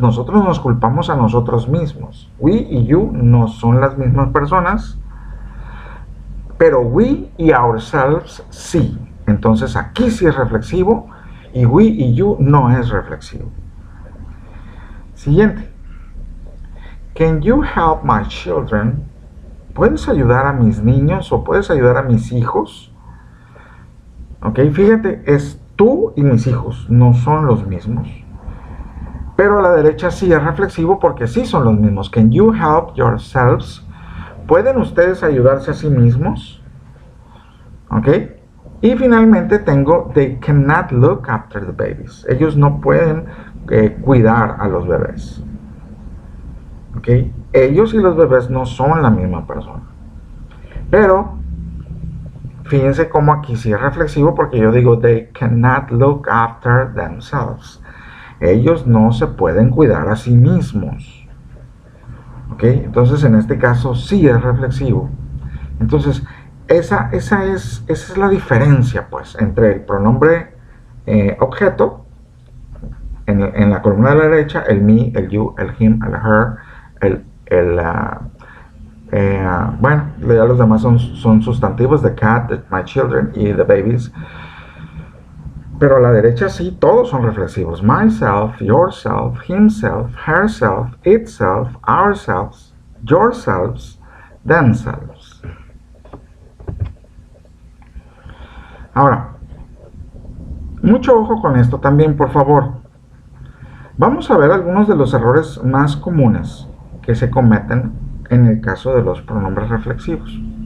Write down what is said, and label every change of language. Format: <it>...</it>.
<es>Nosotros nos culpamos a nosotros mismos. We y you no son las mismas personas, pero we y ourselves sí. Entonces aquí sí es reflexivo y we y you no es reflexivo. Siguiente.</es> <en>Can you help my children?</en> <es>¿Puedes ayudar a mis niños o puedes ayudar a mis hijos? Ok, fíjate, es tú y mis hijos, no son los mismos. Pero a la derecha sí es reflexivo porque sí son los mismos.</es> <en>Can you help yourselves?</en> <es>¿Pueden ustedes ayudarse a sí mismos? Ok. Y finalmente tengo,</es> <en>they cannot look after the babies.</en> <es>Ellos no pueden cuidar a los bebés. ¿Ok? Ellos y los bebés no son la misma persona. Pero, fíjense cómo aquí sí es reflexivo porque yo digo,</es> <en>they cannot look after themselves.</en> <es>Ellos no se pueden cuidar a sí mismos. ¿Ok? Entonces, en este caso sí es reflexivo. Entonces, esa es la diferencia, pues, entre el pronombre objeto, en la columna de la derecha, el me, el you, el him, el her, bueno, ya los demás son sustantivos,</es> <en>the cat, my children</en> <es>y</es> <en>the babies.</en> <es>Pero a la derecha sí, todos son reflexivos.</es> <en>Myself, yourself, himself, herself, itself, ourselves, yourselves, themselves.</en> <es>Ahora, mucho ojo con esto también, por favor. Vamos a ver algunos de los errores más comunes que se cometen en el caso de los pronombres reflexivos.</es>